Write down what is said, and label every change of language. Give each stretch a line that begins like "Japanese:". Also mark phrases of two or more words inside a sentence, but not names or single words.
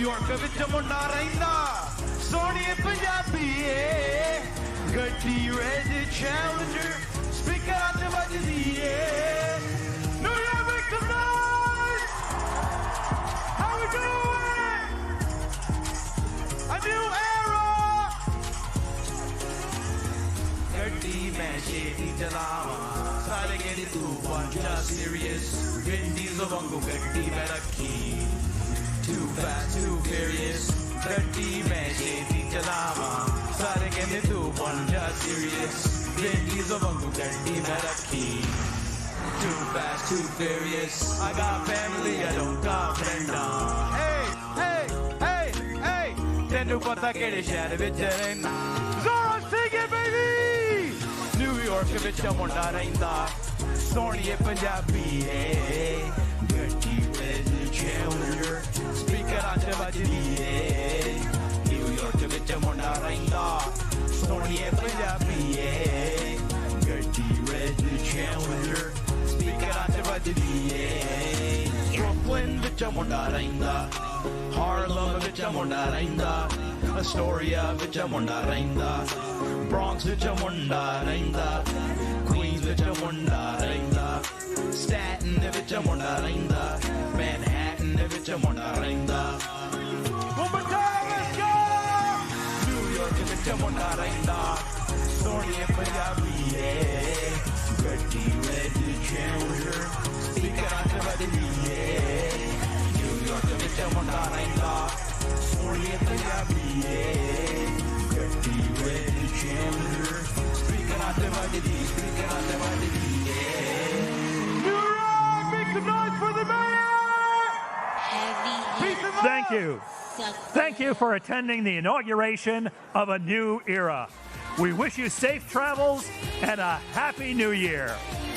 Punjabi: ਵਿੱਚ ਮੁੰਡਾ ਰਹਿੰਦਾ ਸੋਹਣੀਏ ਪੰਜਾਬੀਏ ਗੱਡੀ ਰੈਡ ਚੈਲੰਜਰ ਸਪੀਕਰ ਤੇ ਵੱਜਦੀ ਏ New York
English: make some noise how we doing a new era
Punjabi: ਗੱਡੀ ਮੈਂ ਛੇਤੀ ਚਲਾਵਾਂ ਸਾਰੇ ਕਹਿੰਦੇ ਤੂੰ ਬਣ ਜਾ serious Vin Diesel ਵਾਂਗੂ ਗੱਡੀ ਮੈਂ ਰੱਖੀ
English: Too fast, too furious
Punjabi: ਗੱਡੀ ਮੈਂ ਛੇਤੀ ਚਲਾਵਾਂ ਸਾਰੇ ਕਹਿੰਦੇ ਤੂੰ ਬਣ ਜਾ serious Vin Diesel ਵਾਂਗੂ ਗੱਡੀ ਮੈਂ ਰੱਖੀ
English: Too fast, too furious I got family, I don't got friends
Punjabi: Hey ਤੈਨੂੰ ਪਤਾ ਕਿਹੜੇ ਸ਼ਹਿਰ ਵਿੱਚ ਰਹਿਣਾ Zohran,
English: sing it, baby
Punjabi: New York ਵਿੱਚ ਮੁੰਡਾ ਰਹਿੰਦਾ ਸੋਹਣੀਏ ਪੰਜਾਬੀ ਏ ਗੱਡੀ ਵਿੱਚ Challenger ਸਪੀਕਰਾਂ 'ਚ ਵੱਜਦੀ ਏ New York ਵਿੱਚ ਮੁੰਡਾ ਰਹਿੰਦਾ ਸੋਹਣੀਏ ਪੰਜਾਬੀ ਏ ਗੱਡੀ ਵਿੱਚ Challenger ਸਪੀਕਰਾਂ 'ਚ ਵੱਜਦੀ ਏ Brooklyn ਵਿੱਚ ਮੁੰਡਾ ਰਹਿੰਦਾ Harlem ਵਿੱਚ ਮੁੰਡਾ ਰਹਿੰਦਾ Astoria ਵਿੱਚ ਮੁੰਡਾ ਰਹਿੰਦਾ Bronx ਵਿੱਚ ਮੁੰਡਾ ਰਹਿੰਦਾ Queens ਵਿੱਚ ਮੁੰਡਾ ਰਹਿੰਦਾ Staten ਵਿੱਚ ਮੁੰਡਾ ਰਹਿੰਦਾ Manhattan ਵਿੱਚ ਮੁੰਡਾ ਰਹਿੰਦਾ
English: One more time, let's go!
Punjabi: New York ਵਿੱਚ ਮੁੰਡਾ ਰਹਿੰਦਾ ਸੋਹਣੀਏ ਪੰਜਾਬੀ ਏ ਗੱਡੀ ਰੈਡ Challenger ਸਪੀਕਰਾਂ 'ਚ ਵੱਜਦੀ ਏ New York ਵਿੱਚ ਮੁੰਡਾ ਰਹਿੰਦਾ ਸੋਹਣੀਏ ਪੰਜਾਬੀ ਏ ਗੱਡੀ ਰੈਡ Challenger ਸਪੀਕਰਾਂ 'ਚ ਵੱਜਦੀ ਸਪੀਕਰਾਂ 'ਚ ਵੱਜਦੀ ਏ New York,
English: make some noise for the mayor! Thank you. Thank you for attending the inauguration of a new era. We wish you safe travels and a happy new year.